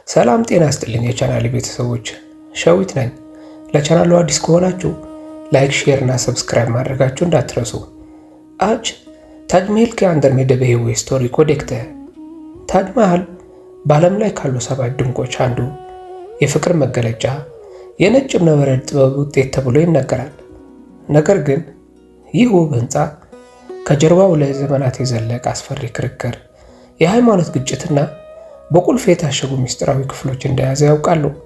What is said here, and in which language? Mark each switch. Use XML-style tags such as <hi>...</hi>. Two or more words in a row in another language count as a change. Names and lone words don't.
<am>ሰላም ጤና ይስጥልኝ የቻናሌ ቤተሰቦች፣ ሸዊት ነኝ። ለቻናሉ አዲስ ከሆናችሁ ላይክ፣ ሼር እና ሰብስክራይብ ማድረጋችሁ እንዳትረሱ።</am> <hi>आज ताज महल के अंदर में दबे हुए स्टोरी को देखते हैं।</hi> <am>ताज महल በዓለም ላይ ካሉ 7 ድንቆች አንዱ የፍቅር መገለጫ የነጭ እብነበረድ ጥበብ ውጤት ተብሎ ይነገራል። ነገር ግን ይህ ውብ ህንፃ ከጀርባው ለዘመናት የዘለቀ አስፈሪ ክርክር፣ የሃይማኖት ግጭትና በቁልፍ የታሸጉ ሚስጥራዊ ክፍሎች እንደያዘ ያውቃሉ?</am>